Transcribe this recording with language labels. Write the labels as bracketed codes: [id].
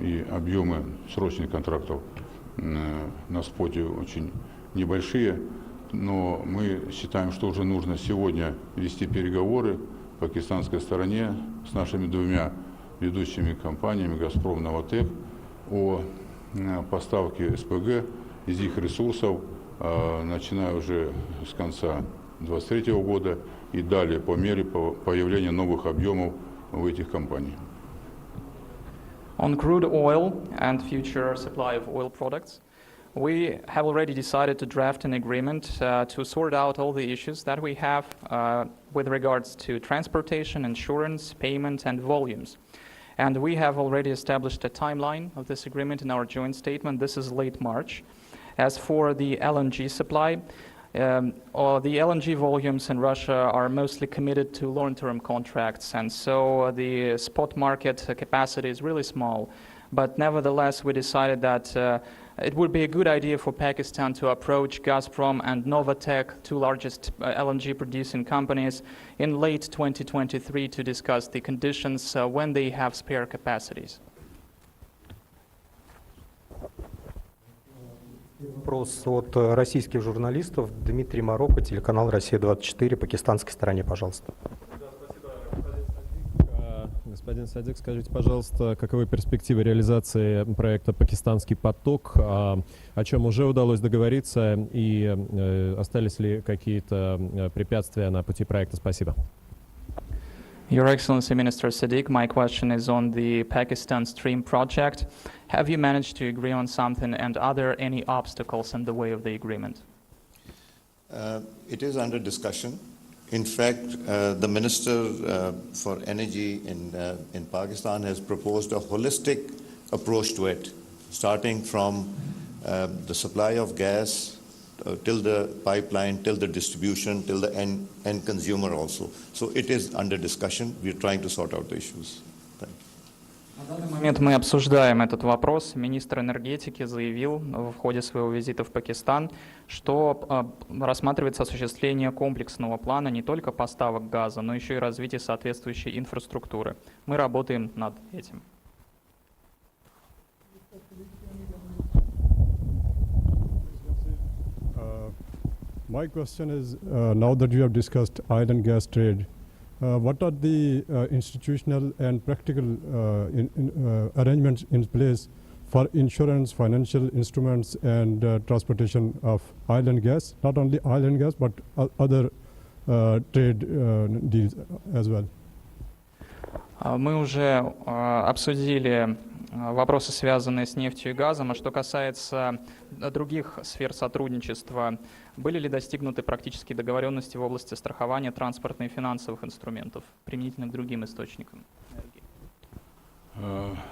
[ru] объемы срочных контрактов на споте очень небольшие, но мы считаем, что уже нужно сегодня вести переговоры в пакистанской стороне с нашими двумя ведущими компаниями «Газпром» и «Новотек» о поставке СПГ из их ресурсов, начиная уже с конца 2023 года и далее по мере появления новых объемов у этих компаний. [en] On crude oil and future supply of oil products, we have already decided to draft an agreement to sort out all the issues that we have with regards to transportation, insurance, payment, and volumes. And we have already established a timeline of this agreement in our joint statement. This is late March. As for the LNG supply, the LNG volumes in Russia are mostly committed to long-term contracts, and so the spot market capacity is really small. But nevertheless, we decided that it would be a good idea for Pakistan to approach Gazprom and Novatek, two largest LNG producing companies, in late 2023 to discuss the conditions when they have spare capacities. [ru] Вопрос от российских журналистов. Дмитрий Марокко, телеканал «Россия-24», пакистанской стороне, пожалуйста. Господин Садик, скажите, пожалуйста, каковы перспективы реализации проекта «Пакистанский поток», о чем уже удалось договориться, и остались ли какие-то препятствия на пути проекта? Спасибо. [en] Your Excellency, Minister Sadiq, my question is on the Pakistan Stream project. Have you managed to agree on something, and are there any obstacles in the way of the agreement? It is under discussion. In fact, the Minister for Energy in Pakistan has proposed a holistic approach to it, starting from the supply of gas till the pipeline, till the distribution, till the end consumer also. So it is under discussion. We are trying to sort out the issues. Thank you. [ru] На данный момент мы обсуждаем этот вопрос. Министр энергетики заявил в ходе своего визита в Пакистан, что рассматривается осуществление комплексного плана не только поставок газа, но еще и развитие соответствующей инфраструктуры. Мы работаем над этим. [en] My question is, now that you have discussed oil and gas trade, what are the institutional and practical arrangements in place for insurance, financial instruments, and transportation of oil and gas? Not only oil and gas, but other trade deals as well. [ru] Мы уже обсудили вопросы, связанные с нефтью и газом. А что касается других сфер сотрудничества, были ли достигнуты практические договоренности в области страхования транспортных и финансовых инструментов, применительно к другим источникам энергии?